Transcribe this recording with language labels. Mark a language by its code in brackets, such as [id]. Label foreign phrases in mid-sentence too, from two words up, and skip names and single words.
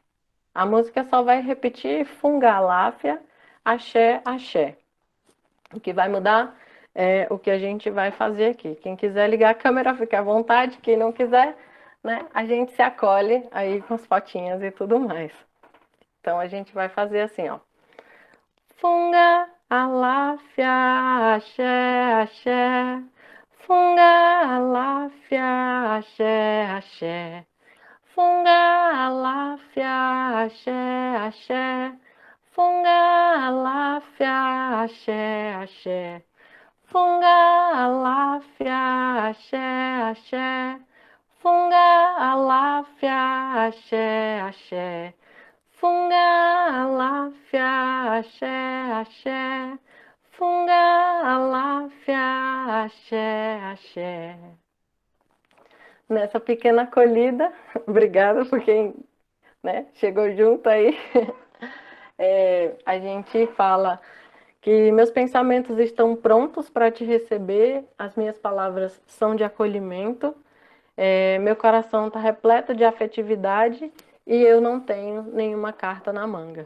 [pt] A música só vai repetir [yo] Funga Aláfia, Axé, Axé. [pt] O que vai mudar é o que a gente vai fazer aqui. Quem quiser ligar a câmera, fique à vontade. Quem não quiser, né, a gente se acolhe aí com as fotinhas e tudo mais. Então a gente vai fazer assim, ó. [yo] Funga, aláfia, axé, axé. Funga, aláfia, axé, axé. Funga, aláfia, axé, axé. Funga, aláfia, axé, axé. Funga, aláfia, axé, axé. Funga, aláfia, axé, axé. Funga, aláfia, axé, axé. Funga, aláfia, axé, axé. [pt] Nessa pequena acolhida, obrigada por quem, né, chegou junto aí. A gente fala que meus pensamentos estão prontos para te receber, as minhas palavras são de acolhimento, meu coração está repleto de afetividade e eu não tenho nenhuma carta na manga.